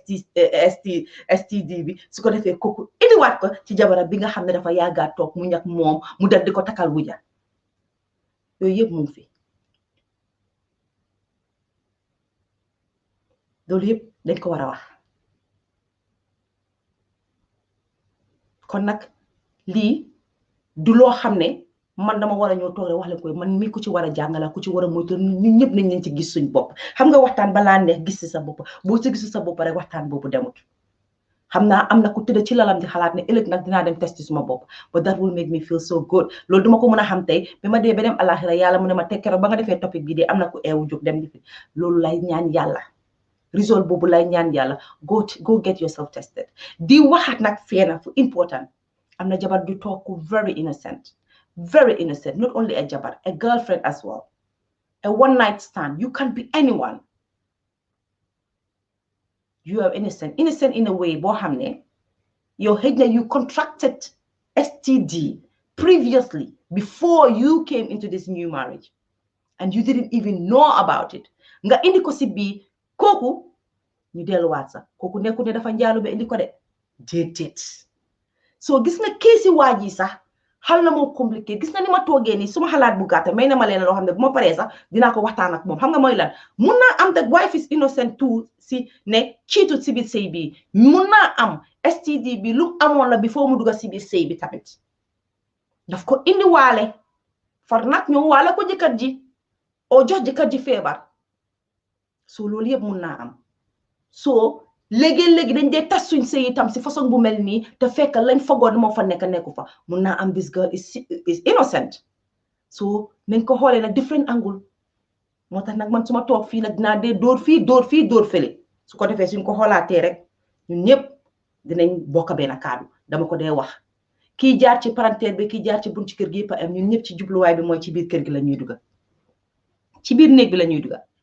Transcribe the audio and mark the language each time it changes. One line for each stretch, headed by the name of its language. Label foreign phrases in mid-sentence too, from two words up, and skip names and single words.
Wolof: STD bi su ko defee kooku indiwaat ko ci jabaram bi nga xam ne dafa yàggaa toog mu ñak moom mu dal di ko takal wuja yooyu yëpp mu ngi fi loolu yëpp dañ ko war a wax kon nag lii du loo xam ne man dama war a ñëw toog rek wax leen koy man mi ku ci war a jàngala ku ci war a moytu ñun ñëpp nañ leen ci gis suñ bopp xam nga waxtaan balaa neex gis ci sa bopp boo ci gisu sa bopp rek waxtaan boobu demut xam naa am na ku tëdd ci lalam di xalaat ne ëllëg nag dinaa dem testi suma bopp
English: but that will make me feel so good
Wolof: loolu duma ko mën a xam tey ba ma dee ba dem alaxira yàlla mu ne ma tekkero ba nga defee topic bi de am na ku eewu jóg dem di fi loolu lay ñaan yàlla result boobu lay ñaan yàlla
English: go get yourself tested
Wolof: di waxaat nag feena fu important am na jabar du toog ku
English: very innocent not only
Wolof: a jabar
English: a girlfriend as well a one night stand you can be anyone you are innocent in a way
Wolof: boo xam ne yow xëj na
English: you contracted STD previously before you came into this new marriage and you didn't even know about it
Wolof: nga indi ko si bii kooku ñu delluwaat sax kooku nekku ne dafa njaalu ba indi ko de déedéet so gis nga keesi waaji sax xal na moo compliqué gis nga ni ma toogee nii suma xalaat bu gàtta may na ma leen loo xam ne bu ma paree sax dinaa ko waxtaan ak moom xam nga mooy lan mun naa am
English: the wife is innocent too
Wolof: si ne ciitut si biir sëy bi mun naa am STD bi lu amoon la before mu dugga si biir sëy bi tamit daf ko indi waale far nag ñëw waale ko jëkkër ji o jox jëkkër ji feebar so loolu yëpp mun naa am so léegi dañ dee tas suñ sëy itam si façon bu mel nii te fekk lañ fogoon moo fa nekku fa mun naa am
English: this girl is innocent
Wolof: so nañ ko xoolee nag
English: different angle
Wolof: moo tax nag man suma toog fii nag dinaa dee dóor fële su ko defee suñ ko xoolaatee rek ñun ñëpp dinañ bokk benn kaddu dama ko dee wax kii jaar ci parenteer bi kii jaar ci buntu kër gi yëpp am ñun ñëpp ci jubluwaay bi mooy ci biir kër gi la ñuy duga ci biir néeg bi la ñuy duga